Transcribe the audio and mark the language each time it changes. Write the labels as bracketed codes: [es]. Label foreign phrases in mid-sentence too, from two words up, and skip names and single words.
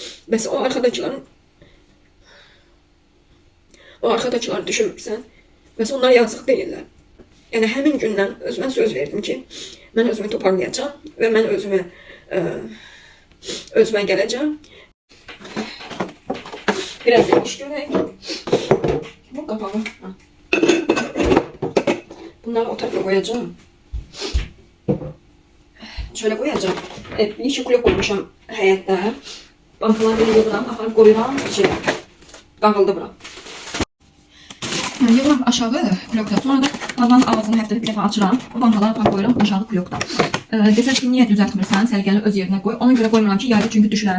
[az] Bəs o arkadakiları düşünmürsən. Bəs onlar yazıq deyirlər. Yəni həmin gündən özümə söz verdim ki, mən özümü toparlayacağım və mən özümə gələcəm. Biraz iş görək. kapağı. Ha. [tr] Bunları o tarafa koyacağım. Şöyle koyacağım. [az] Bir iki kilo koymuşam həyətdə. Bankaları belə yığıram, aparıb koyuram içine. Dağıldı bura. Yığıram aşağı kulokda. Sonra da tavanın ağzını həftədə bir dəfə açıram. O bankaları aparıb koyuram aşağı kulokda. Desəz ki, niyə düzəltmirsən, sərgəni öz yerinə qoy. Ona görə qoymuram ki, yayda çünki düşürəm.